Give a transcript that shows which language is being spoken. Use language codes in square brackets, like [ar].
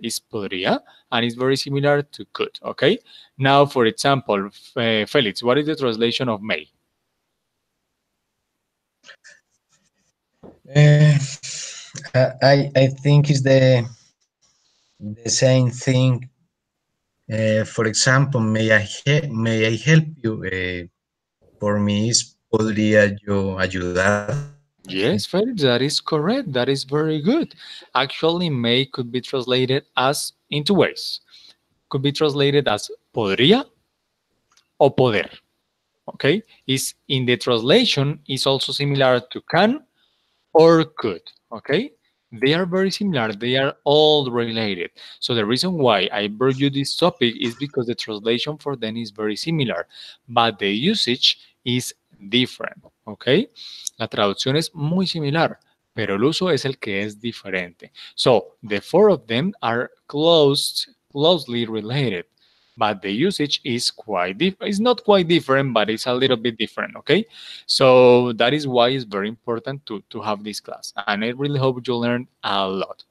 [en] It's podría and it's very similar to could. Okay. Now, for example, Felix, what is the translation of may? Uh, I think it's the same thing. For example, may I help you? For me, [es] es podría yo ayudarte. [en] Yes, Felix, that is correct. That is very good. Actually, may could be translated as in two ways. Could be translated as [es] podría o poder. [en] Okay, is in the translation is also similar to can or could. Okay, they are very similar. They are all related. So the reason why I brought you this topic is because the translation for them is very similar, but the usage is different. [es] Okay, la traducción es muy similar, pero el uso es el que es diferente. [en] So the four of them are closely related, but the usage is quite different. It's not quite different, but it's a little bit different. Okay, so that is why it's very important to have this class, and I really hope you learn a lot.